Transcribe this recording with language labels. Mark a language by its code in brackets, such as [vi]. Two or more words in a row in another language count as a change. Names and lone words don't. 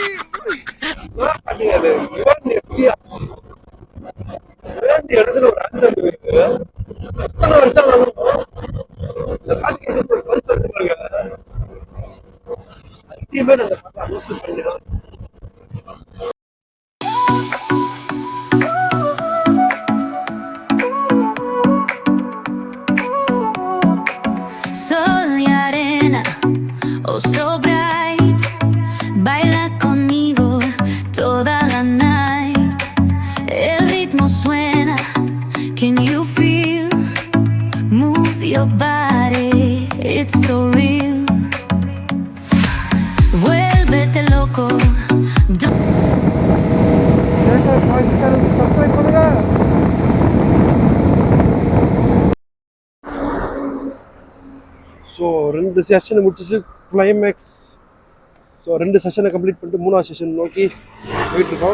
[ta] எழுதுன ஒரு ஆந்தம் இருக்கு. எத்தனை வருஷம் இந்த பாட்டுக்கு எதுக்கு ஒரு பரிசு எடுத்துருக்காங்க. அல்டிமேட் அந்த பாட்டை அனௌன்ஸ் பண்ணிடுறோம். [es] Sol y arena, [en] oh so bright, [es] baila conmigo toda la night. El ritmo suena, [en] can you feel? Move your body, it's so real. [es] Vuélvete loco. [ta] சப்ஸ்கிரைப் பண்ணுங்க. ஸோ 2 செஷனை முடிச்சிச்சு கிளைமேக்ஸ். ஸோ 2 செஷனை கம்ப்ளீட் பண்ணிட்டு 3ஆவது செஷன் நோக்கி போயிட்டுருக்கோம்.